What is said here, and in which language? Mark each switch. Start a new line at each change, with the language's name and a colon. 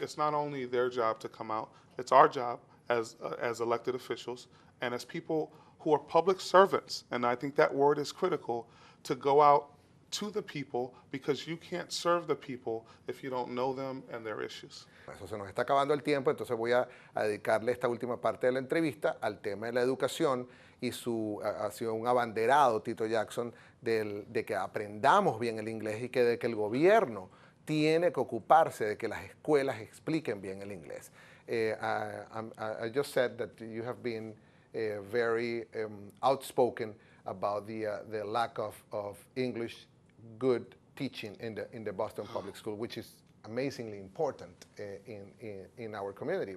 English: It's not only their job to come out, it's our job as elected officials and as people who are public servants, and I think that word is critical, to go out to the people, because you can't serve the people if you don't know them and their issues.
Spanish: Eso se nos está acabando el tiempo, entonces voy a dedicarle esta última parte de la entrevista al tema de la educación y ha sido un abanderado, Tito Jackson, de que aprendamos bien el inglés y de que el gobierno tiene que ocuparse de que las escuelas expliquen bien el inglés.
English: I just said that you have been very outspoken about the lack of English good teaching in the Boston Public School, which is amazingly important in our community.